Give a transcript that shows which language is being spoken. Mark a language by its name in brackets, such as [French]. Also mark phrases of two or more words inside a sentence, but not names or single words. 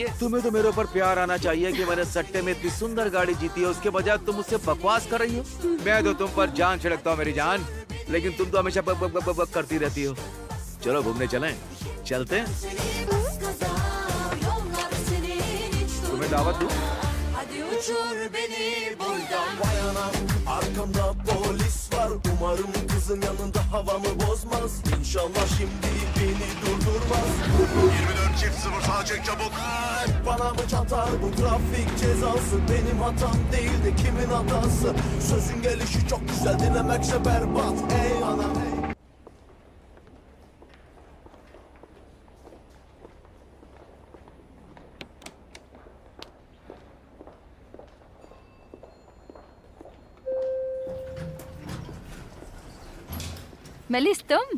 [Hindi] तुम्हें तो मेरे ऊपर प्यार आना चाहिए कि मैंने सट्टे में इतनी सुंदर गाड़ी जीती है, उसके बजाय तुम मुझसे बकवास कर रही हो। मैं तो तुम पर जान छिड़कता हूँ मेरी जान, लेकिन तुम तो हमेशा बक बक बक बक करती रहती हो। चलो घूमने चलें? चलते हैं? तुम्हें दावत दूं? [Turkish] Vay anam, arkamda polis var. Umarım kızın yanında havamı bozmaz. İnşallah şimdi beni durdurmaz. 24.0 sağa çek çabuk. Bana mı çatar bu trafik cezası? Benim hatam değil de kimin hatası? Sözün gelişi çok güzel, dinlemekse berbat. Ey anam ey. [Hindi] मेलिस तुम?